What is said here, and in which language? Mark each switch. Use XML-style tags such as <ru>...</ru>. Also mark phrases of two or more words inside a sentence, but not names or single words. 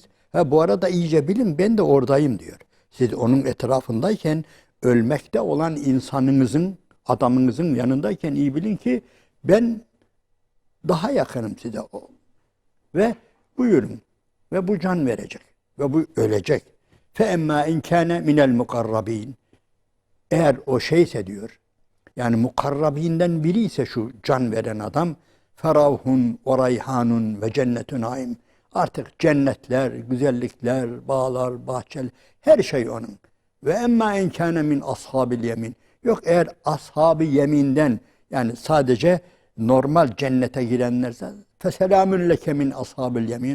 <tr>Bu arada iyice bilin, ben de oradayım diyor. Siz onun etrafındayken, ölmekte olan insanınızın, adamınızın yanındayken iyi bilin ki ben daha yakınım size. Ve buyurun. Ve bu can verecek. Ve bu ölecek.</tr> <ar>فَاَمَّا اِنْ كَانَ مِنَ الْمُقَرَّب۪ينَ</ar> <tr>Eğer o şeyse diyor, yani mukarrabinden biri ise şu can veren adam,</tr> <ar>فروح وريحان وجنة نعيم.</ar> <tr>Artık cennetler, güzellikler, bağlar, bahçeler, her şey onun.</tr> <ar>وأما إن كان من أصحاب اليمين.</ar> <tr>Yok eğer ashab-ı yeminden, yani sadece normal cennete girenlerse</tr> <ar>فسلام لك من أصحاب اليمين.</ar>